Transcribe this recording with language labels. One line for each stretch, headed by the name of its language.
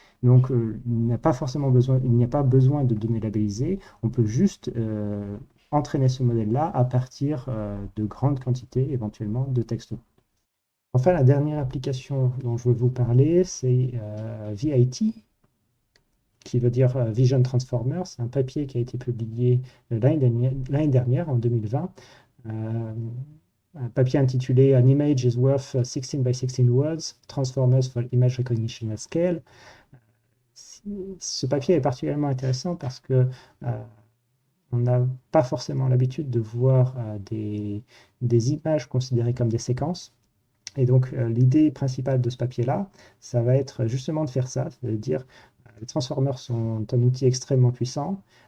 French: Donc il n'y a pas besoin de données labellisées, on peut juste entraîner ce modèle-là à partir de grandes quantités éventuellement de texte. Enfin, la dernière application dont je veux vous parler, c'est VIT, qui veut dire Vision Transformer. C'est un papier qui a été publié l'année dernière, en 2020. Un papier intitulé
English: An image is worth 16 by 16 words, Transformers for image recognition at scale.
French: Ce papier est particulièrement intéressant parce que on n'a pas forcément l'habitude de voir des images considérées comme des séquences. Et donc, l'idée principale de ce papier-là, ça va être justement de faire ça, c'est-à-dire les transformers sont un outil extrêmement puissant.